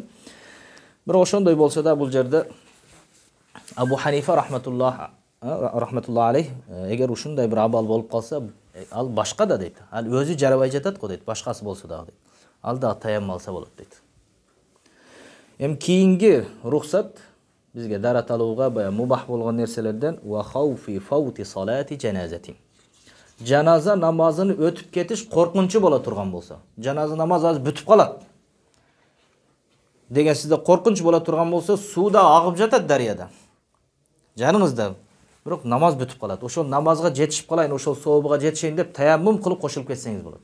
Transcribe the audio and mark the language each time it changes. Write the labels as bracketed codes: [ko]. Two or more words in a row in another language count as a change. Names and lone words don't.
[ky] Бирок ошондой болсо да бул жерде Абу Ханифа [ar] رحمة الله عليه, [ky] эгер ушундай бир абал болуп калса, ал башка да дейт. Ал өзү жарабай жатат го дейт, башкасы болсо дагы дейт. Ал да таяммум алса болот дейт. Кийинги рухсат бизге дарат алууга бая мубах болгон нерселерден [ar] وخوف فوت صلاة الجنازة. [ky] Жаназа намазын өтүп кетиш коркунчу боло турган болсо, жаназа намазы азыр бүтүп калат деген сизде коркунч боло турган болсо, сууда агып жатат дарыяда. Жаныңызда, бирок намаз бүтүп калат. Ошол намазга жетишип калайын, ошол сообуга жетишейин деп таяммум кылып кошулуп кетсеңиз болот.